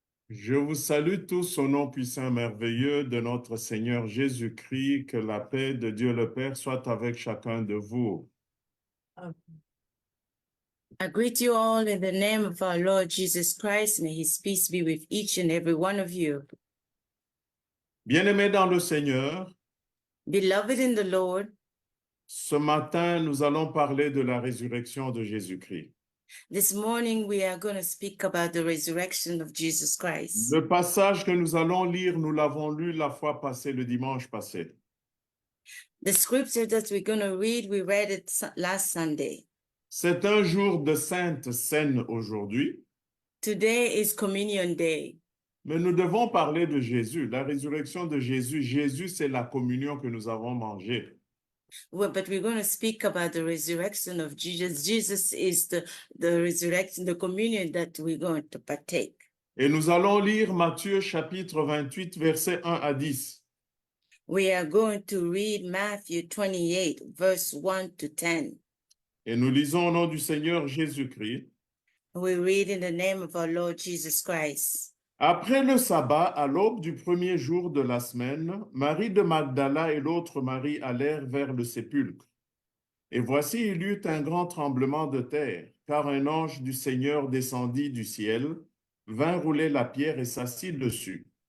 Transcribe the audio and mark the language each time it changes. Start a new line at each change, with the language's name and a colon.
French: Je vous salue tous au nom puissant et merveilleux de notre Seigneur Jésus-Christ. Que la paix de Dieu le Père soit avec chacun de vous.
English: I greet you all in the name of our Lord Jesus Christ. May his peace be with each and every one of you.
French: Bien-aimés dans le Seigneur,
English: Beloved in the Lord,
French: ce matin, nous allons parler de la résurrection de Jésus-Christ.
English: this morning we are going to speak about the resurrection of Jesus Christ.
French: Le passage que nous allons lire, nous l'avons lu la fois passée, le dimanche passé.
English: The scripture that we're going to read, we read it last Sunday.
French: C'est un jour de Sainte Seine aujourd'hui,
English: Today is Communion Day.
French: mais nous devons parler de Jésus, la résurrection de Jésus. Jésus, c'est la communion que nous avons mangée.
English: Well, but we're going to speak about the resurrection of Jesus. Jesus is the resurrection, the communion that we're going to partake.
French: Et nous allons lire Matthieu chapitre 28, versets 1 à 10.
English: We are going to read Matthew 28, verse 1 to 10.
French: Et nous lisons au nom du Seigneur Jésus-Christ.
English: We read in the name of our Lord Jesus Christ.
French: Après le sabbat, à l'aube du premier jour de la semaine, Marie de Magdala et l'autre Marie allèrent vers le sépulcre. Et voici, il y eut un grand tremblement de terre, car un ange du Seigneur descendit du ciel, vint rouler la pierre et s'assit dessus.